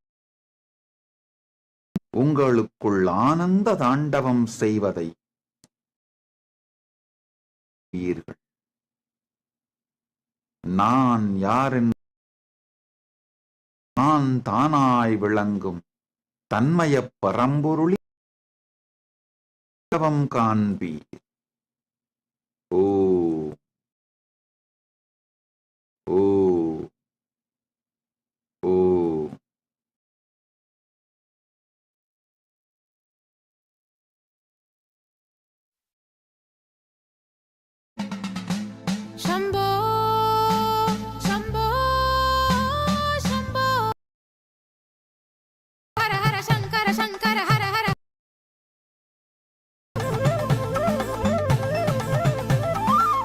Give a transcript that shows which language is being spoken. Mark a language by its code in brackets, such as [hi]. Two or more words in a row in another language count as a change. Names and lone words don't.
[ta] உங்களுக்குள் ஆனந்த தாண்டவம் செய்வதை நான் யாரென்று நான் தானாய் விளங்கும் தன்மயப் பரம்பொருளின் காண்பீர். ஓ ஓ ஓ [sa] शम्भो, शम्भो, शम्भो. हर हर शङ्कर शङ्कर हर हर.